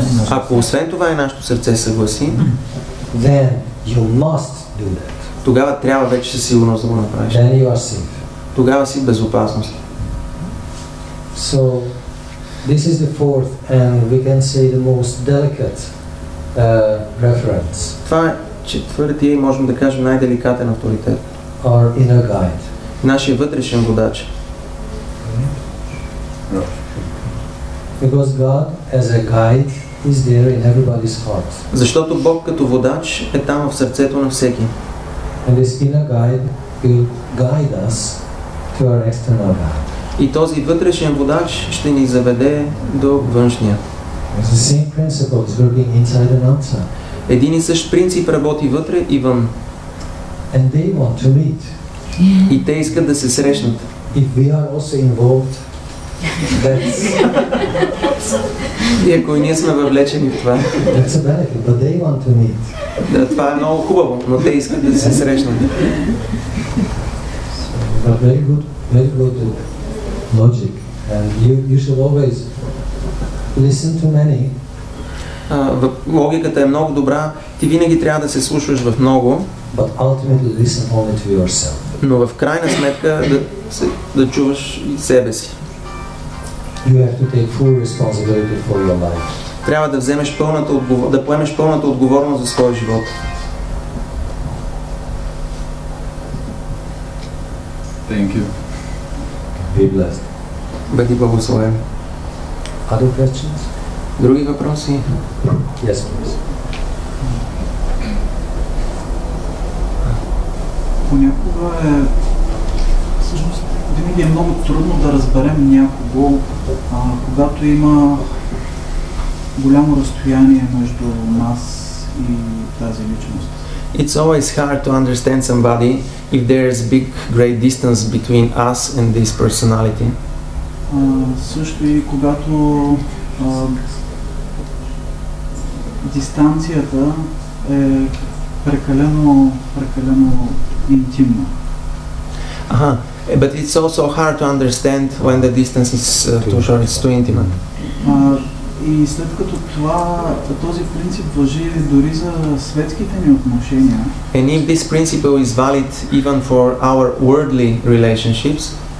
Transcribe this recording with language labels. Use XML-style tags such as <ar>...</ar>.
<bg>Ако освен това и нашето сърце съгласи,</bg> <en>then you must do that.</en> <bg>Тогава трябва вече със сигурност да го направиш.</bg> <en>Then you are safe.</en> <bg>Тогава си в безопасност.</bg> <en>So, this is the fourth and we can say the most delicate reference.</en> <bg>Това е четвъртия и можем да кажем най-деликатен авторитет.</bg> <en>Our inner guide.</en> <bg>Нашия вътрешен водач.</bg> <en>Because God as a guide is there in everybody's heart.</en> <bg>Защото Бог като водач е там в сърцето на всеки.</bg> <en>And this inner guide will guide us to our external guide.</en> <bg>И този вътрешен водач ще ни заведе до външния.</bg> <en>The same principle is working inside and outside.</en> <bg>Един и същ принцип работи вътре и вън.</bg> <en>And they want to meet.</en> <bg>И те искат да се срещнат.</bg> <en>If we are also involved, that's</en> <bg>И ако и ние сме въвлечени в това,</bg> <en>a benefit, but they want to meet.</en> <bg>да, това е много хубаво, но те искат да се срещнат.</bg> <en>But very good logic. And you should always listen to many.</en> <bg>Логиката е много добра. Ти винаги трябва да се слушаш в много,</bg> <en>But ultimately listen only to yourself.</en> <bg>но в крайна сметка да чуваш и себе си.</bg> <en>You have to take full responsibility for your life.</en> <bg>Трябва да вземеш да поемеш пълната отговорност за своя живот.</bg> <en>Thank you. Be blessed.</en> <bg>Бъди благословен.</bg> <en>Other questions?</en> <bg>Други въпроси?</bg> <en>Yes, please.</en> <bg>Понякога всъщност винаги е много трудно да разберем някого, когато има голямо разстояние между нас и тази личност.</bg> <en>It's always hard to understand somebody if there's big, great distance between us and this personality.</en> <bg>Също и когато дистанцията е прекалено интимна.</bg> <en>But it's also hard to understand when the distance is too short, it's too intimate.</en> <bg>И след като този принцип важи дори за светските ни отношения.</bg> <en>And if this principle is valid even for our worldly relationships,</en>